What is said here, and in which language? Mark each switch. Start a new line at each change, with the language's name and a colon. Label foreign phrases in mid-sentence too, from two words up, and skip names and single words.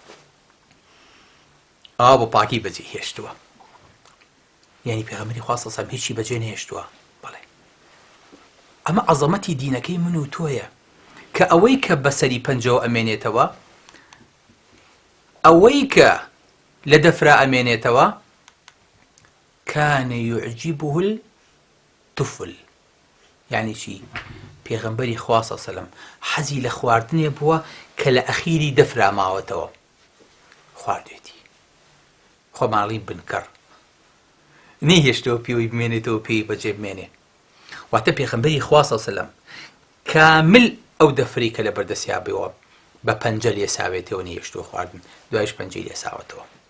Central Kurdish: ئەوا بۆ پاکی بەجێ هێشتووە یعنی پێغەمبەری خوا
Arabic: صلی الله علیه وسلم
Central Kurdish: هیچی بەجێ نەهێشتووە بەڵێ ئەمە عەزەمەتی دینەکەی من و تۆیە کە ئەوەی کە بەسەری پەنجەوە ئەمێنێتەوە ئەوەی کە لە دەفرا ئەمێنێتەوە
Arabic: كان يعجبه الطفل
Central Kurdish: يعني چی پێغەمبەری خوا
Arabic: صلی الله علیه وسلم
Central Kurdish: حەزی لە خواردنێ بووە کە لە ئەخیری دەفرا ماوەتەوە خواردوێتی خۆماڵی بنکەڕ نەیهێشتەوە پێوەی بمێنێتەوە پێی بەجێ بمێنێ واتە پێغەمبەری خوا
Arabic: صلی الله علیه وسلم
Central Kurdish: کامل ئەو دەفری کە لە بەردەستیا بێەوە بە پەنجە لێساوێتەوە نەیهێشتووە خواردن دوایش پەنجەی لێساوەتەوە